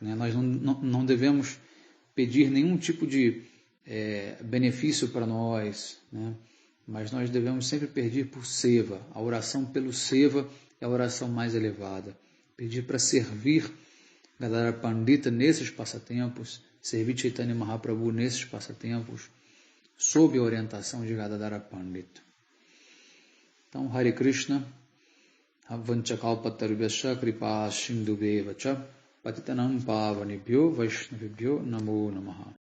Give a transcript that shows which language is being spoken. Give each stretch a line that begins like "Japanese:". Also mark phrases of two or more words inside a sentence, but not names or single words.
Portuguese: Nós não devemos pedir nenhum tipo de benefício para nós, mas nós devemos sempre pedir por seva. A oração pelo seva é a oração mais elevada. Pedir para servir Gadadhara Pandita nesses passatempos, servir Chaitanya Mahaprabhu nesses passatempos, sob a orientação de Gadadhara Pandita. Então,
Sanskrit: हरे कृष्ण, वाञ्छाकल्पतरुभ्यश्च कृपा सिन्धुभ्य एव च पतितानां पावनेभ्यो वैष्णवेभ्यो नमो नमः.